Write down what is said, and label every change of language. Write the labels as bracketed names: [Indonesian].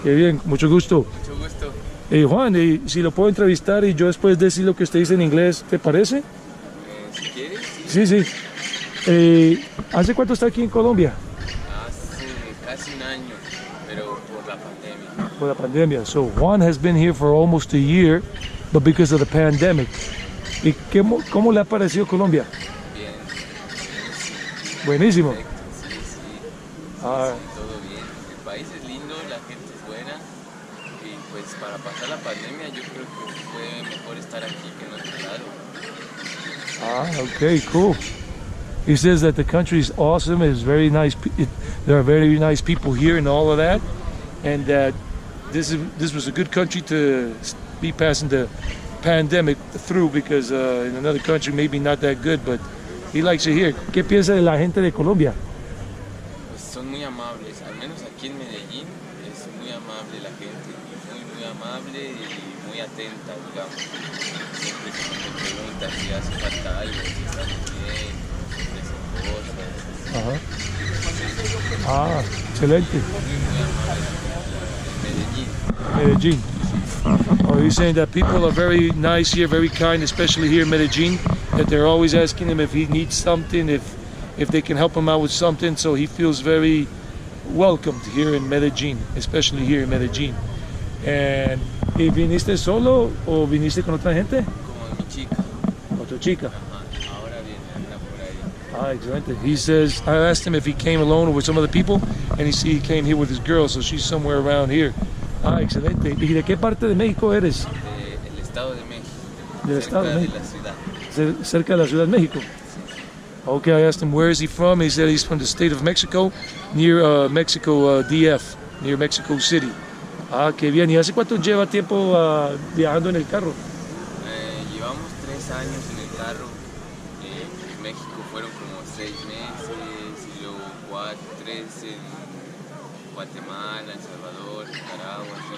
[Spanish] Qué bien, mucho gusto. Mucho gusto. Juan, si lo puedo entrevistar y yo después decir lo que usted dice en inglés, ¿te parece? Si quieres, Sí, sí. sí. ¿Hace cuánto está aquí en Colombia? Hace casi un año, pero por la pandemia. [English] For the pandemia. So Juan has been here for almost a year, but because of the pandemic. [Spanish] ¿Y cómo le ha parecido Colombia? Bien. Buenísimo. Perfecto, sí. Ah. Sí, todo bien. El país es lindo, la gente es buena. Y pues para pasar la pandemia yo creo que fue mejor estar aquí que en otro lado. [English] Okay, cool. He says that the country is awesome. It's very nice. There are very nice people here and all of that, and that this was a good country to be passing the pandemic through, because in another country maybe not that good, but he likes it here. [Spanish] ¿Qué piensa de la gente de Colombia? Pues son muy amables, al menos aquí en Medellín es muy amable la gente, muy amable y muy atenta, digamos. Siempre que me preguntan si hace falta algo, si estamos bien, si ofrecen cosas. Ah, excelente. Muy amable. Medellín. [English] Oh, he's saying that people are very nice here, very kind, especially here in Medellín, that they're always asking him if he needs something, if they can help him out with something, so he feels very welcomed here in Medellín, especially here in Medellín. [Spanish] And ¿y viniste solo o viniste con otra gente? Como mi chica. Otra chica. Ajá, ahora viene, anda por ahí. Excelente. [English] He says, I asked him if he came alone or with some other people, and he came here with his girl, so she's somewhere around here. [Spanish] Excelente. ¿Y de qué parte de México eres? Del Estado de México. Del Estado de México. De la ciudad. Cerca de la Ciudad de México. [English] Okay, I asked him where is he from. He said he's from the state of Mexico, near Mexico DF, near Mexico City. [Spanish] Qué bien. ¿Y hace cuánto lleva tiempo viajando en el carro? Llevamos 3 años en el carro. En México fueron como 6 meses, y luego 3 en Guatemala, El Salvador, Nicaragua,